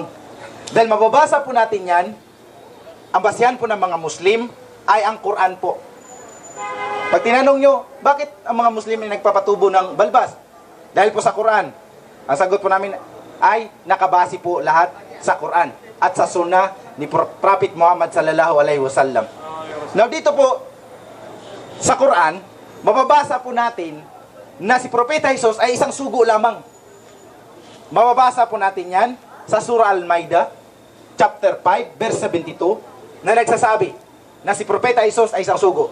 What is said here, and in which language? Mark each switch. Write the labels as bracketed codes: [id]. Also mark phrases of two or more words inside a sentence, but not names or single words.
[tl] Dahil mababasa po natin yan, ang basihan po ng mga Muslim ay ang Quran po. Pag tinanong niyo, bakit ang mga Muslim ay nagpapatubo ng balbas? Dahil po sa Quran. Ang sagot po namin ay nakabase po lahat sa Quran at sa sunnah ni Prophet Muhammad [ar] صلى الله عليه وسلم. [tl] Now dito po sa Quran, mababasa po natin na si Propeta Jesus ay isang sugo lamang. Mababasa po natin yan sa Surah Al-Maidah, chapter 5, verse 72, na nagsasabi na si Propeta Jesus ay isang sugo.